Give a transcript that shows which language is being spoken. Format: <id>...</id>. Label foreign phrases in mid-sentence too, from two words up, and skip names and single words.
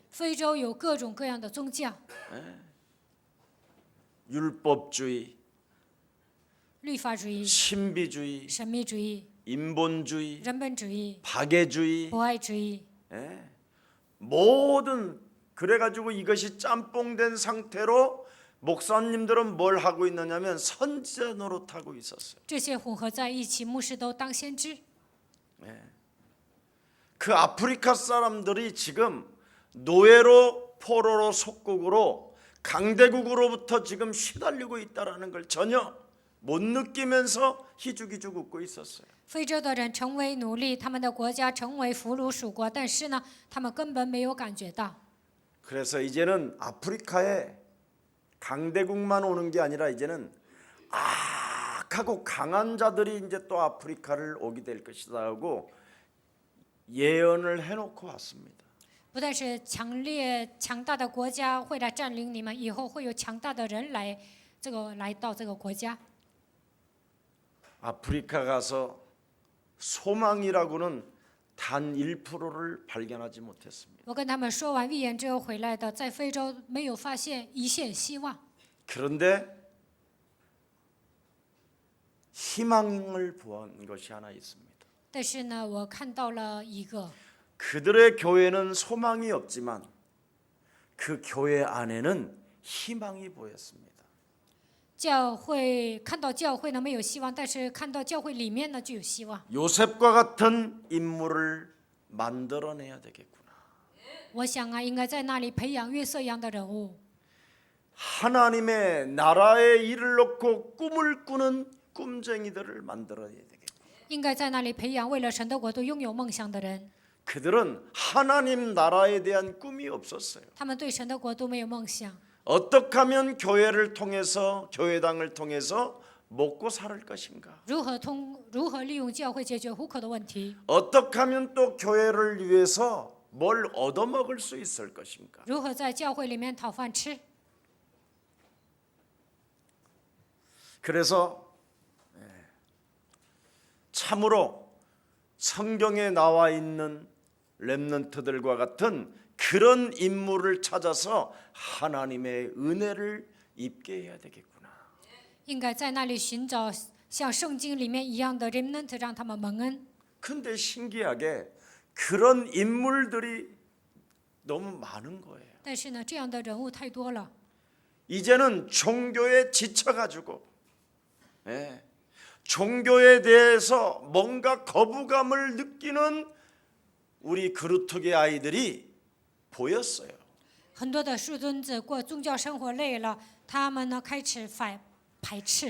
<zh>非洲有各种各样的宗教，</zh> <ko>율법주의,</ko> <zh>律法主义、</zh> <ko>신비주의,</ko> <zh>神秘主义、</zh> <ko>인본주의,</ko> <zh>人本主义、</zh> <ko>박애주의,</ko> <zh>博爱主义，</zh> <ko>모든 그래가지고 이것이 짬뽕된 상태로 목사님들은 뭘 하고 있느냐면 선지자 노릇하고 있었어요.</ko> <zh>这些混合在一起，牧师都当先知。</zh> <ko>그 아프리카 사람들이 지금 노예로 포로로 속국으로 강대국으로부터 지금 시달리고 있다라는 걸 전혀 못 느끼면서 희죽희죽 웃고 있었어요.</ko> <zh>非洲的人成为奴隶，他们的国家成为俘虏属国，但是呢，他们根本没有感觉到。</zh> <ko>그래서 이제는 아프리카에 강대국만 오는 게 아니라 이제는 악하고 강한 자들이 이제 또 아프리카를 오게 될 것이다 하고 예언을 해놓고 왔습니다.</ko> <zh>不但是强大的国家会来占领你们，以后会有强大的人来到这个国家。</zh> <ko>아프리카 가서 소망이라고는 단 1%를 발견하지 못했습니다.</ko> <zh>我跟他们说完预言之后回来的，在非洲没有发现一线希望。</zh> <ko>그런데 희망을 보한 것이 하나 있습니다.</ko> <zh>但是呢，我看到了一个，</zh> <ko>그들의 교회는 소망이 없지만 그 교회 안에는 희망이 보였습니다.</ko> <zh>教会看到教会呢没有希望，但是看到教会里面呢就有希望。</zh> <ko>요셉과 같은 인물을 만들어내야 되겠구나.</ko> <zh>我想啊，应该在那里培养约瑟一样的人物，</zh> <ko>하나님의 나라의 일을 놓고 꿈을 꾸는 꿈쟁이들을 만들어야 되겠구나.</ko> <zh>应该在那里培养为了神的国度拥有梦想的人。</zh> <ko>그들은 하나님 나라에 대한 꿈이 없었어요.</ko> <zh>他们对神的国度没有梦想，</zh> <ko>어떻게 하면 교회를 통해서 교회당을 통해서 먹고 살 것인가?</ko> <zh>如何利用教会解决户口的问题？</zh> <ko>어떻게 하면 또 교회를 위해서 뭘 얻어먹을 수 있을 것인가?</ko> <zh>如何在教会里面讨饭吃？</zh> <ko>그래서 참으로 성경에 나와 있는 렘넌트들과 같은 그런 인물을 찾아서 하나님의 은혜를 입게 해야 되겠구나.</ko> <zh>应该在那里寻找像圣经里面一样的 remnant， 让他们蒙恩。</zh> <ko>근데 신기하게 그런 인물들이 너무 많은 거예요.</ko> <zh>但是呢，这样的人物太多了，</zh> <ko>이제는 종교에 지쳐가지고 종교에 대해서 뭔가 거부감을 느끼는 우리 그루트기 아이들이 보였어요.</ko> <zh>很多的树墩子过宗教生活累了，他们呢开始排斥，</zh>